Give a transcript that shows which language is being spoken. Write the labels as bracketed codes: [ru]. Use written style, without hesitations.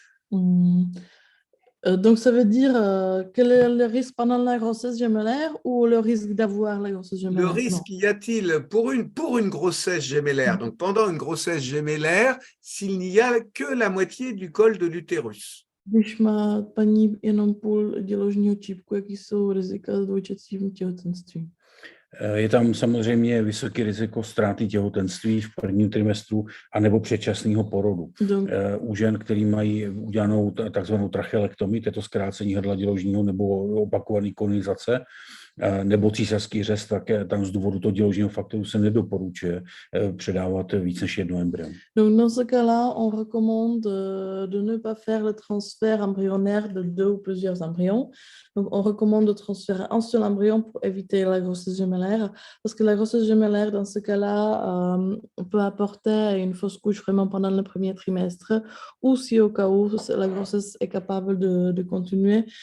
[fr] Hein. Donc, ça veut dire quel est le risque pendant la grossesse gémellaire ou le risque d'avoir la grossesse gémellaire? Le risque y a-t-il pour une grossesse gémellaire, donc pendant une grossesse gémellaire, s'il n'y a que la moitié du col de l'utérus? [cs] Když má paní jenom půl děložního čípku, jaký jsou rizika s dvojčecím těhotenstvím? Je tam samozřejmě vysoké riziko ztráty těhotenství v prvním trimestru anebo předčasného porodu. U žen, který mají udělanou takzvanou tracheektomii, to je to zkrácení hrdla děložního nebo opakovaný kolonizace, nebo císařský řez, tak tam z důvodu toho děložního faktoru se nedoporučuje předávat víc než 1 embryon. [fr] Donc, dans ce cas-là, on recommande de ne pas faire le transfert embryonnaire de 2 ou plusieurs embryons. Donc, on recommande de transférer un seul embryon pour éviter la grossesse gémellaire, parce que la grossesse gémellaire, dans ce cas-là, peut apporter une fausse couche vraiment pendant le premier trimestre, ou si au cas où la grossesse est capable de continuer.